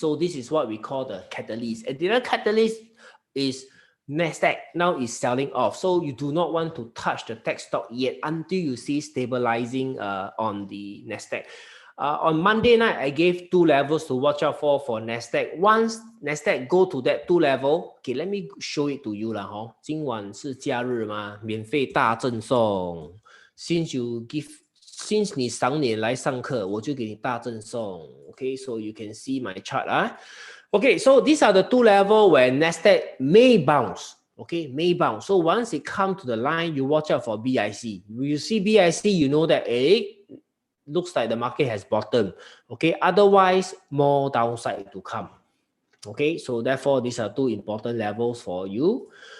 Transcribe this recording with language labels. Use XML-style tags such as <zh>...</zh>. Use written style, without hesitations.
<en>So this is what we call the catalyst. And the other catalyst is Nasdaq now is selling off, so you do not want to touch the tech stock yet until you see stabilizing on the Nasdaq. On Monday night, I gave 2 levels to watch out for Nasdaq. Once Nasdaq go to that 2 level, okay, let me show it to you lah.</en> <zh>今晚是假日嘛，免费大赠送。</zh> <en>Since</en> <zh>你赏脸来上课，我就给你大赠送。</zh> <en>Okay, so you can see my chart Okay, so these are the 2 levels where Nasdaq may bounce. Okay, may bounce. So once it comes to the line, you watch out for BIC. When you see BIC, you know that looks like the market has bottomed. Okay, otherwise more downside to come. Okay, so therefore these are 2 important levels for you.</en>